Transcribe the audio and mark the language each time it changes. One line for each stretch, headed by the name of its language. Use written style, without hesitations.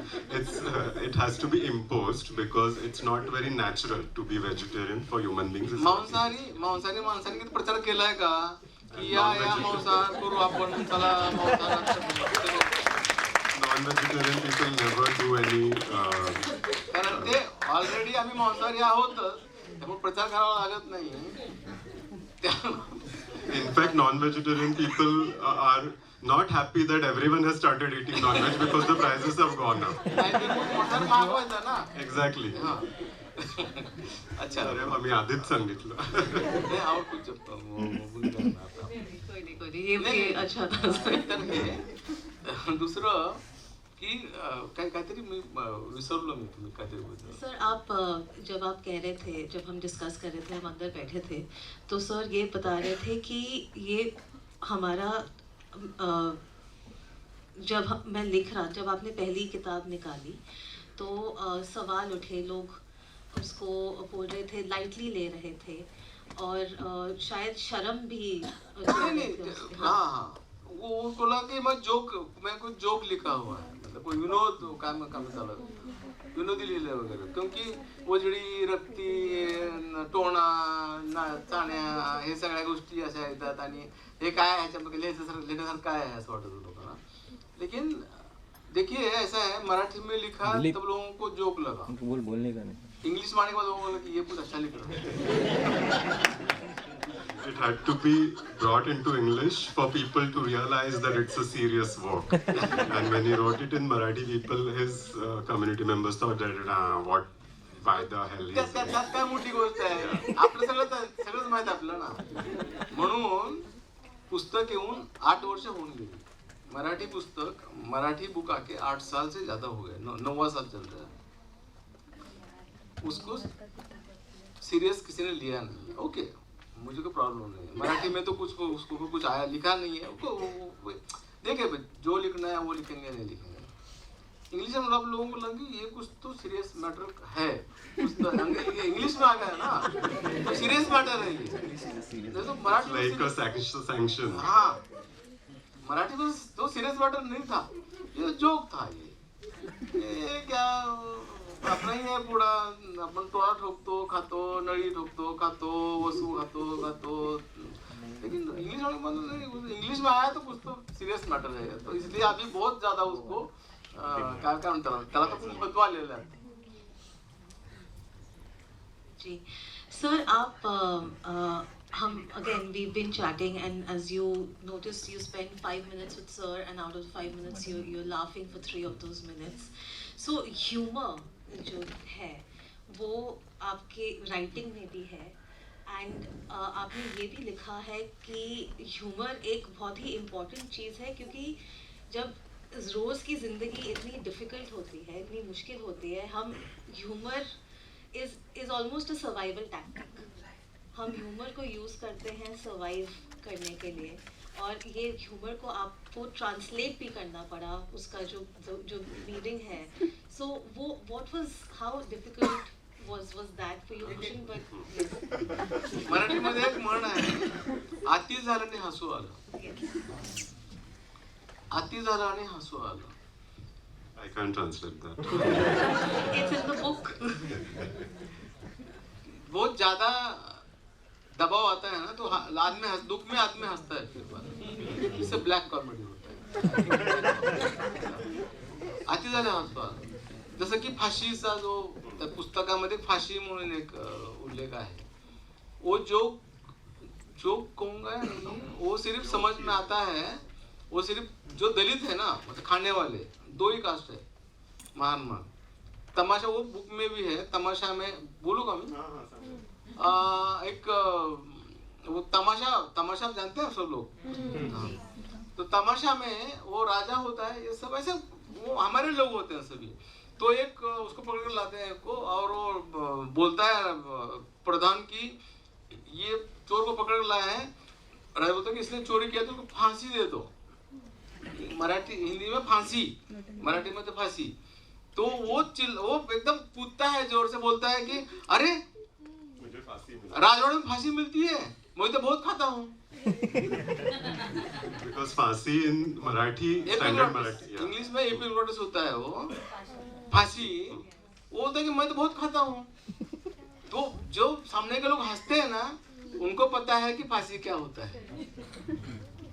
English: It has to be imposed, because it's not very natural to be vegetarian for human beings.
Marathi: मांसाहारी माणसाने किती प्रचार केलाय का की या मांसाहार करू आपण, चला मांसाहार।
English: Non-vegetarian people never do any. कारण ते already आम्ही मांसाहारी आहोतच, त्यामुळे प्रचार करावा लागत नाही। In fact, non-vegetarian people are not happy that everyone has started eating non-veg, because the prices have gone up. Exactly.
Hindi: अच्छा,
Marathi: अरे आम्ही आधीच सांगितलं। नाही आवडू शकतो
Hindi: अच्छा था।
Marathi: दुसरं की काहीतरी मी विसरलो, मी तुम्ही काहीतरी बोलतो।
Hindi: सर, आप जब आप कह रहे थे, जब हम डिस्कस कर रहे थे, हम अंदर बैठे थे, तो सर ये बता रहे थे कि ये हमारा जब आपने पहली किताब निकाली तो सवाल उठे, लोग उसको बोल रहे थे, लाइटली ले रहे थे, और शायद शर्म भी। हाँ, वो बोला कि मैं कुछ जोक लिखा हुआ है, मतलब
Marathi: कोई विनोद काम चालू विनोदी लिहिले वगैरे क्योंकि वजडी रक्ती टोणा चाण्या हे सगळ्या गोष्टी अशा येतात आणि हे काय ह्याच्यामध्ये लिहिण्यासारखं काय आहे असं वाटत होतं लोकांना.
Hindi: लेकिन देखिए ऐसा है मराठी में लिखा तब लोगों को जोक लगा, बोलने का नहीं. इंग्लिश माने के बाद लोगों को लगा कि ये कुछ अच्छा लिख रहा है.
English: It had to be brought into English for people to realize that it's a serious work. And when he wrote it in Marathi, people, his community members thought that, what, why the hell is it?
Marathi: त्यात काय मोठी गोष्ट आहे, आपलं सगळंच माहित आपलं ना. म्हणून पुस्तक येऊन 8 वर्ष होऊन गेली.
Hindi: मराठी पुस्तक, मराठी बुक आके 8 साल से ज्यादा हो गए, 9वां साल चल रहा है. उसको सीरियस किसी ने लिया नहीं. ओके, मुझे कोई प्रॉब्लम नहीं है. मराठी में तो उसको कुछ आया लिखा नहीं है. देखिए जो लिखना है वो लिखेंगे, नहीं लिखेंगे. इंग्लिश में आप लोगों को लगे ये कुछ तो सीरियस मैटर है, कुछ तो इंग्लिश में आ गया ना तो सीरियस मैटर है ये. तो मराठी
English: like a sanction.
Hindi: हाँ, मराठी में तो सीरियस मैटर नहीं था, ये जोक था. ये क्या अपना ही है
Marathi: पुढा, आपण टोळा ठोकतो, खातो, नळी ठोकतो, खातो, वसू खातो.
Hindi: लेकिन इंग्लिश में आया तो कुछ तो सीरियस मैटर है. तो इसलिए अभी बहुत ज्यादा उसको
Marathi: क्या म्हणतात त्याला तो खूप महत्व आलेलं आहे.
Hindi: जी सर, आप हम
English: again we've been chatting and as you noticed you spent 5 minutes with sir and out of 5 minutes you're laughing for 3 of those minutes.
Hindi: So humor जो है वो आपके राइटिंग में भी है एंड आपने ये भी लिखा है कि ह्यूमर एक बहुत ही इम्पॉर्टेंट चीज़ है, क्योंकि जब रोज़ की ज़िंदगी इतनी डिफ़िकल्ट होती है, इतनी मुश्किल होती है, हम
English: Humour is almost a survival tactic.
Hindi: हम ह्यूमर को यूज़ करते हैं सर्वाइव करने के लिए, और ये ह्यूमर को आपको ट्रांसलेट भी करना पड़ा, उसका जो मीनिंग है.
English: So वो what was how difficult was that for you, Bhushan? But
Marathi: मराठीमध्ये एक म्हण आहे, अति झाल्याने हसू आलं. अति झालं आणि हसू आलं.
English: I can't translate that. it's in the book.
Hindi: बहुत ज्यादा दबाव आता है ना तो आदमी दुख में आदमी हंसता है फिर बाद. इससे ब्लॅक कॉमेडी होता है.
Marathi: अति झाले हसू आलं. जसं की फाशीचा जो त्या पुस्तकामध्ये फाशी म्हणून एक उल्लेख आहे.
Hindi: वो जोक कहूँगा नहीं, वो सिर्फ समझ में आता है, वो सिर्फ जो दलित है ना, मतलब खाने वाले 2 ही कास्ट है महान. तमाशा वो बुक में भी है. तमाशा में बोलूँ का मैं? एक वो तमाशा जानते हैं सब लोग. तो तमाशा में वो राजा होता है, ये सब ऐसे वो हमारे लोग होते हैं सभी. तो एक उसको पकड़ कर लाते हैं को, और वो बोलता है प्रधान की ये चोर को पकड़ कर लाया है. राजा बोलता है कि इसने चोरी किया तो उसको फांसी दे दो. मराठी हिंदी में फांसी, मराठी में तो फांसी. तो वो एकदम कूदता है, जोर से बोलता है कि अरे राजवाड़े में फांसी मिलती है, मैं तो बहुत खाता हूँ.
English: Because फांसी in Marathi, standard Marathi.
Hindi: English में एपिग्लोटिस होता है वो फांसी. वो बोलता है कि मैं तो बहुत खाता हूँ. तो जो सामने के लोग हंसते हैं ना, उनको पता है कि फांसी क्या होता है.